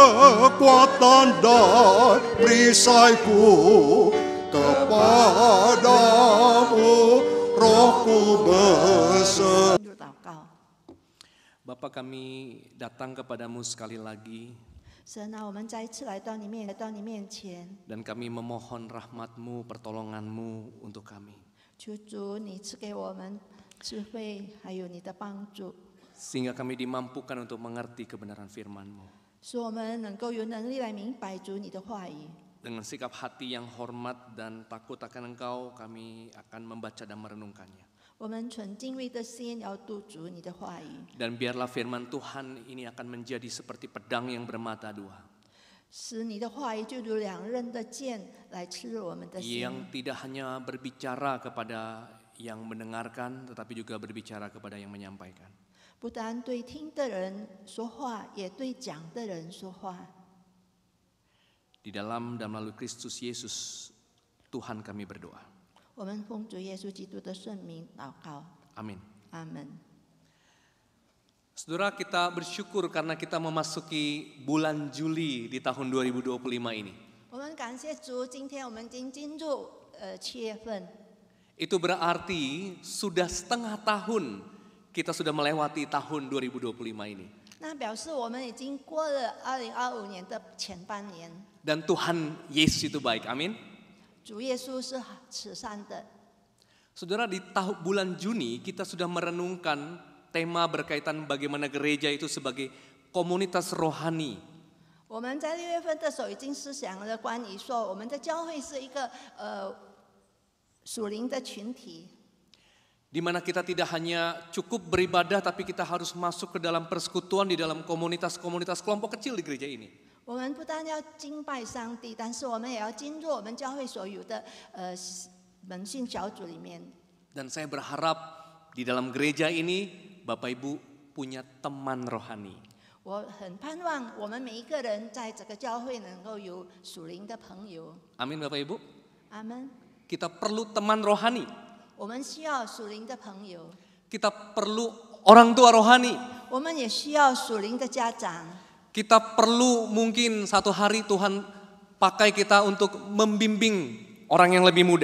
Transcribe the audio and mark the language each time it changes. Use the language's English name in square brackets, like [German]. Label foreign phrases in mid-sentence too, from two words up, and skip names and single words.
[Indonesian] kekuatan dan perisaiku kepadamu, Rohku berserah. Bapa, kami datang kepadamu sekali lagi. [Chinese] 神啊，我们再一次来到你面前， [Indonesian] Dan kami memohon rahmat-Mu, pertolongan-Mu untuk kami. [Chinese] 求主你赐给我们智慧，还有你的帮助， [Indonesian] Sehingga kami dimampukan untuk mengerti kebenaran firman-Mu. [Chinese] 使我们能够有能力来明白主你的话语。 [Indonesian] Dengan sikap hati yang hormat dan takut akan Engkau, kami akan membaca dan merenungkannya. [Chinese] 我们存敬畏的心要读主你的话语， [Indonesian] Dan biarlah firman Tuhan ini akan menjadi seperti pedang yang bermata dua, [Chinese] 使你的话语就如两刃的剑来刺入我们的心， [Indonesian] yang tidak hanya berbicara kepada yang mendengarkan, tetapi juga berbicara kepada yang menyampaikan. [Chinese] 不单对听的人说话，也对讲的人说话。 [Indonesian] Di dalam dan melalui Kristus Yesus, Tuhan kami berdoa. [Chinese] 我们奉主耶稣基督的圣名祷告， [Indonesian] Amin. [Chinese] 阿门。 [Indonesian] Saudara, kita bersyukur karena kita memasuki bulan Juli di tahun 2025 ini. [Chinese] 我们感谢主，今天我们已经进入7月份， [Indonesian] Itu berarti sudah setengah tahun kita sudah melewati tahun 2025 ini. [Chinese] 那表示我们已经过了2025年的前半年。 [Indonesian] Dan Tuhan Yesus itu baik, amin. [Chinese] 主耶稣是慈善的。 [Indonesian] Saudara, di bulan Juni kita sudah merenungkan tema berkaitan bagaimana gereja itu sebagai komunitas rohani. [Chinese] 我们在6月份的时候已经思想了关于说，我们的教会是一个属灵的群体， [Indonesian] Di mana kita tidak hanya cukup beribadah, tapi kita harus masuk ke dalam persekutuan di dalam komunitas-komunitas kelompok kecil di gereja ini. [Chinese] 我们不但要敬拜上帝，但是我们也要进入我们教会所有的门信小组里面。 [Indonesian] Dan saya berharap di dalam gereja ini Bapak Ibu punya teman rohani. [Chinese] 我很盼望我们每一个人在这个教会能够有属灵的朋友。 [Indonesian] Amin Bapak Ibu. [Chinese] 阿门。 [Indonesian] Kita perlu teman rohani. [Chinese] 我们需要属灵的朋友， [Indonesian] Kita perlu orang tua rohani. [Chinese] 我们也需要属灵的家长。 [Indonesian] Kita perlu mungkin satu hari Tuhan pakai kita untuk membimbing orang yang lebih muda.